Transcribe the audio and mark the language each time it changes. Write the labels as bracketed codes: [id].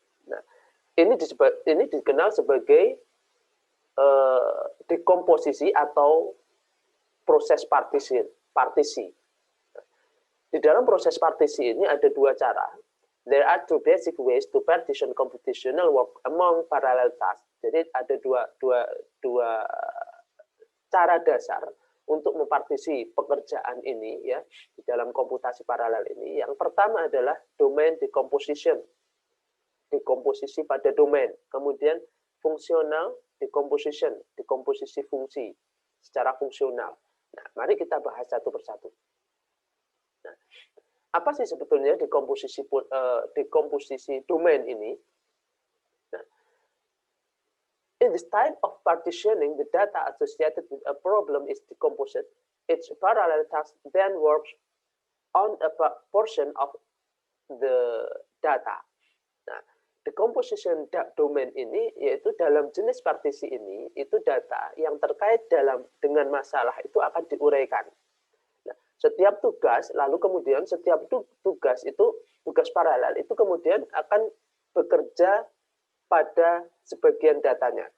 [id] Nah, ini dikenal sebagai dekomposisi atau proses partisi. Di dalam proses partisi ini ada dua cara. [en] There are two basic ways to partition computational work among parallel tasks. [id] Jadi ada dua cara dasar untuk mempartisi pekerjaan ini ya di dalam komputasi paralel ini. Yang pertama adalah domain decomposition, dekomposisi pada domain. Kemudian fungsional decomposition, dekomposisi fungsi secara fungsional. Nah, mari kita bahas satu persatu. Nah, apa sih sebetulnya dekomposisi domain ini? [en] In this type of partitioning, the data associated with a problem is decomposed. Each parallel task then works on a portion of the data. [id] Nah, decomposition domain ini yaitu dalam jenis partisi ini itu data yang terkait dengan masalah itu akan diuraikan. Nah, setiap tugas lalu kemudian setiap tugas paralel itu kemudian akan bekerja pada sebagian datanya.